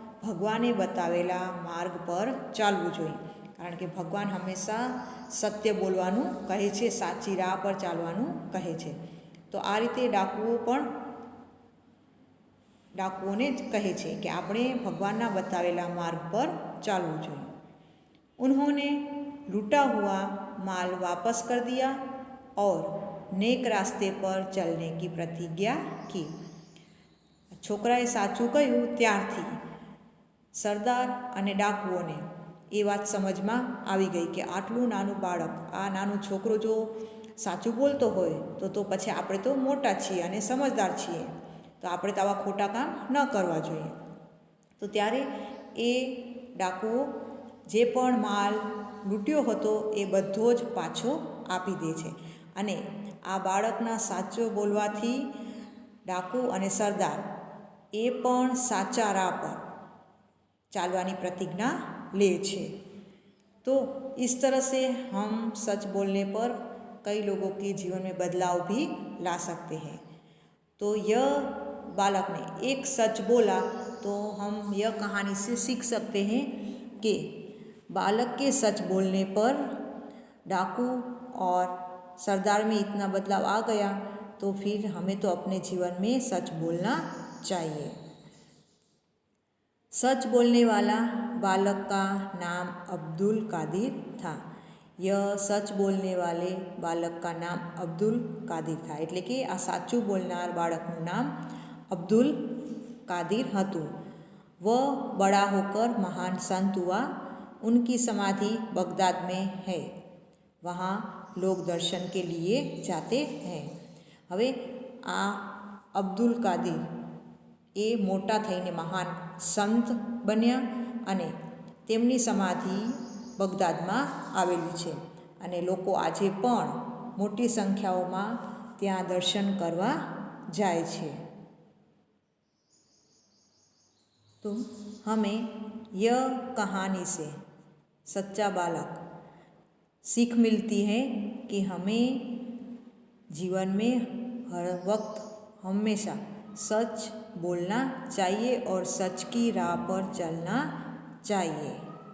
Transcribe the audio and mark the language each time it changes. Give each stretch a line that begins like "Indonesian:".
Gujarati: ભગવાને બતાવેલા માર્ગ પર ચાલવું જોઈએ, કારણ કે ભગવાન હંમેશા સત્ય બોલવાનું કહે છે, સાચી રાહ પર ચાલવાનું કહે છે. તો આ રીતે ડાકુઓને જ કહે છે કે આપણે ભગવાનના બતાવેલા માર્ગ પર ચાલવું જોઈએ.
Hindi: उन्होंने लूटा हुआ माल वापस कर दिया और नेक रास्ते पर चलने की प्रतिज्ञा की.
Gujarati: છોકરાએ સાચું કહ્યું ત્યારથી સરદાર અને ડાકુઓને એ વાત સમજમાં આવી ગઈ કે આટલું નાનું બાળક, આ નાનું છોકરો જો સાચું બોલતો હોય તો પછી આપણે તો મોટા છીએ અને સમજદાર છીએ, તો આપણે તો આવા ખોટા કામ ન કરવા જોઈએ. તો ત્યારે એ ડાકુઓ જે પણ માલ લૂંટ્યો હતો એ બધો જ પાછો આપી દે છે. અને આ બાળકના સાચો બોલવાથી ડાકુ અને સરદાર એ પણ સાચા રાહ પર ચાલવાની प्रतिज्ञा ले छे.
Hindi: तो इस तरह से हम सच बोलने पर कई लोगों के जीवन में बदलाव भी ला सकते हैं. तो यह बालक ने एक सच बोला, तो हम यह कहानी से सीख सकते हैं कि बालक के सच बोलने पर डाकू और सरदार में इतना बदलाव आ गया, तो फिर हमें तो अपने जीवन में सच बोलना चाहिए. सच बोलने वाला बालक का नाम अब्दुल कादिर था. यह सच बोलने वाले बालक का नाम अब्दुल कादिर था.
Gujarati: એટલે કે આ સાચું બોલનાર બાળકનું નામ अब्दुल कादिर હતું.
Hindi: वह बड़ा होकर महान संत हुआ. उनकी समाधि बगदाद में है. वहाँ लोग दर्शन के लिए जाते हैं.
Gujarati: હવે આ અબ્દુલ કાદિર એ મોટા થઈને મહાન સંત બન્યા અને તેમની સમાધિ બગદાદમાં આવેલી છે અને લોકો આજે પણ મોટી સંખ્યાઓમાં ત્યાં દર્શન કરવા જાય છે.
Hindi: तो हमें यह कहानी से सच्चा बालक सीख मिलती है कि हमें जीवन में हर वक्त हमेशा सच बोलना चाहिए और सच की राह पर चलना चाहिए.